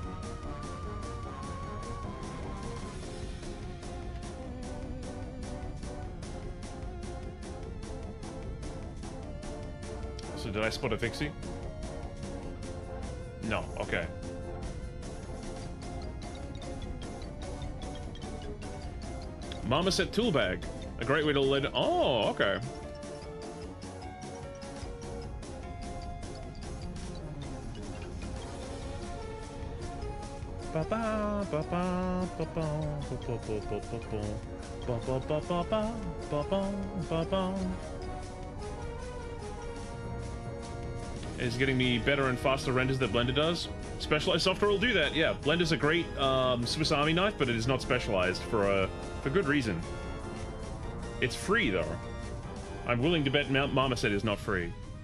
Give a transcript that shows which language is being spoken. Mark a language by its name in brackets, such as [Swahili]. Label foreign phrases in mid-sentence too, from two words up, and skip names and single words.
[English] So did I spot a fixie? No, okay. Mama said tool bag. A great way to let it. Oh, okay. Ba ba ba ba ba ba ba ba ba ba ba ba ba ba ba ba. Is getting me better and faster renders that Blender does. Specialized software will do that, yeah. Blender's a great Swiss Army knife, but it is not specialized for good reason. It's free, though. I'm willing to bet Mama said it's not free.